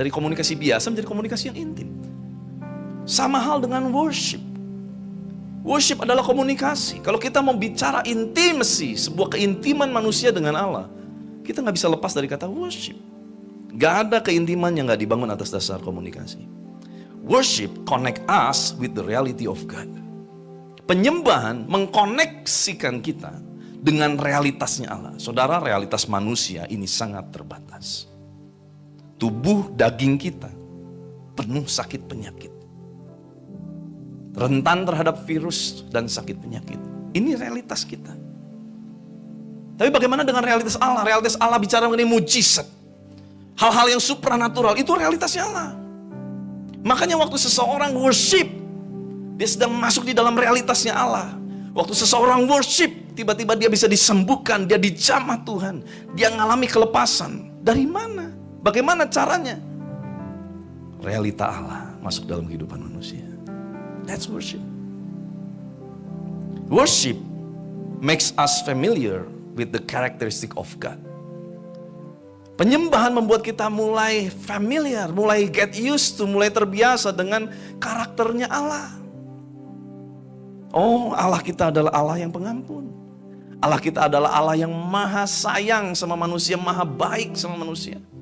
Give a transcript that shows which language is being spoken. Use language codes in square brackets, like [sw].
[id] Dari komunikasi biasa menjadi komunikasi yang intim. Sama hal dengan worship. Worship adalah komunikasi. Kalau kita mau bicara intimacy, sebuah keintiman manusia dengan Allah, kita gak bisa lepas dari kata worship. Gak ada keintiman yang gak dibangun atas dasar komunikasi. [en] Worship connect us with the reality of God. [id] Penyembahan mengkoneksikan kita dengan realitasnya Allah. Saudara, realitas manusia ini sangat terbatas. Tubuh daging kita penuh sakit penyakit. Rentan terhadap virus dan sakit penyakit. Ini realitas kita. Tapi bagaimana dengan realitas Allah? Realitas Allah bicara mengenai mujizat. Hal-hal yang supranatural, itu realitasnya Allah. Makanya waktu seseorang worship, dia sedang masuk di dalam realitasnya Allah. Waktu seseorang worship, tiba-tiba dia bisa disembuhkan, dia dijamah Tuhan. Dia mengalami kelepasan. Dari mana? Bagaimana caranya? Realita Allah masuk dalam kehidupan manusia. [en] That's worship. Worship makes us familiar with the characteristic of God. [id] Penyembahan membuat kita mulai familiar, mulai [en] get used to, [id] mulai terbiasa dengan karakternya Allah. Oh, Allah kita adalah Allah yang pengampun. Allah kita adalah Allah yang maha sayang sama manusia, maha baik sama manusia.